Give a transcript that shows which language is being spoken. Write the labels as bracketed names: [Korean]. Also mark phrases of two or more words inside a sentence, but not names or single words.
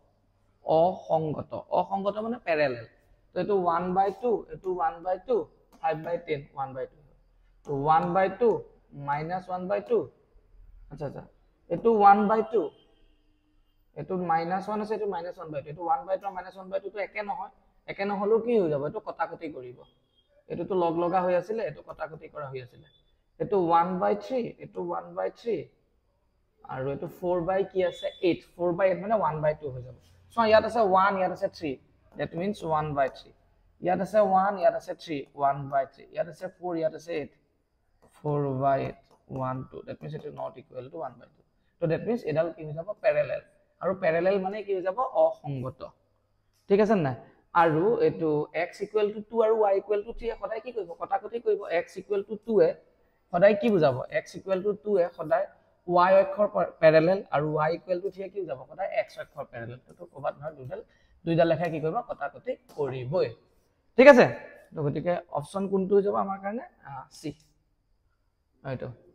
[Assamese] অসংগত মানে প্যাৰেলাল তো এটো 1/2 এটো 1/2 5/10 1/2 তো 1/2 -1/2 আচ্ছা এটো 1/2 এটো -1 আছে এটো -1/2 এটো 1/2 আৰু -1/2 তো একে নহলো কি হৈ যাব এটো কটাকটি কৰিব এটো তো লগ লগা হৈ আছিল এটো কটাকটি কৰা হৈ আছিল এটো 1/3 এটো 1/3 আৰু এটো 4 কি আছে 8 4/8 মানে 1/2 হৈ যাব সো ইয়াত আছে 1 ইয়াত আছে 3 [English] that means [Assamese] 1/3 ইয়াত আছে 1 ইয়াত আছে 3 1/3 ইয়াত আছে 4 ইয়াত আছে 8 4/8 1 2 [English] that means it is not equal to 1/2 so that means [Assamese] এডাল কি হৈ যাব প্যাৰেলাল আৰু প্যাৰেলাল মানে কি হৈ যাব অসংগত ঠিক আছে না আৰু এটো x = 2 আৰু y = 3 সদায় কি কৰিব কটাকটি কৰিব x = 2 এ সদায় কি বুজাব x = 2 এ সদায় y অক্ষৰ প্যাৰেলাল আৰু y = 3 কি বুজাব সদায় x অক্ষৰ প্যাৰেলাল তো কবাত নহয় দুইডাল লেখা কি কৰিব কটাকটি কৰিবই ঠিক আছে তো গতিকে অপচন কোনটো হৈ যাব আমাৰ কাৰণে সি এইটো